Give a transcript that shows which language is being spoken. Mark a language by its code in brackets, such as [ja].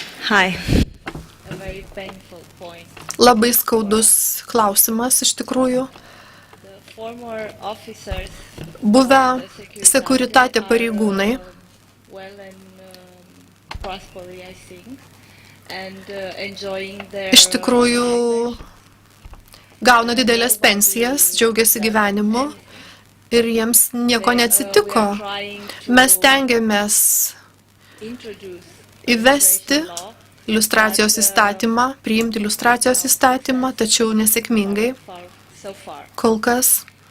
[en] Hi. A very painful point. [lt] Labai skaudus klausimas iš tikrųjų. [en] The former officers [lt] Buvę sekuritate pareigūnai [en] well and prosperous, I think, and enjoying their [lt] iš tikrųjų gauna didelės pensijas, džiaugiasi gyvenimu ir jiems nieko neatsitiko. Mes tengiamės įvesti iliustracijos įstatymą, priimti iliustracijos įstatymą, tačiau nesėkmingai kol kas.